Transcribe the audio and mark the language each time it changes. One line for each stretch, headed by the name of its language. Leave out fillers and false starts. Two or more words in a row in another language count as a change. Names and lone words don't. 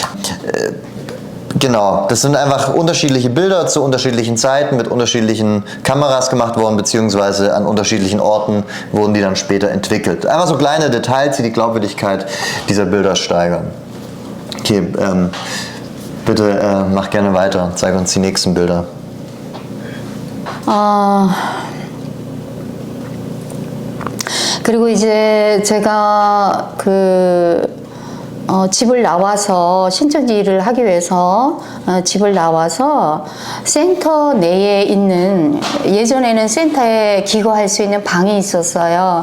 German: Genau, das sind einfach unterschiedliche Bilder zu unterschiedlichen Zeiten mit unterschiedlichen Kameras gemacht worden, beziehungsweise an unterschiedlichen Orten wurden die dann später entwickelt. Einfach so kleine Details, die die Glaubwürdigkeit dieser Bilder steigern. Okay, bitte mach gerne weiter. Zeig uns die nächsten Bilder.
Korean: 그리고 이제 제가 집을 나와서 신천지 일을 하기 위해서 집을 나와서 센터 내에 있는, 예전에는 센터에 기거할 수 있는 방이 있었어요.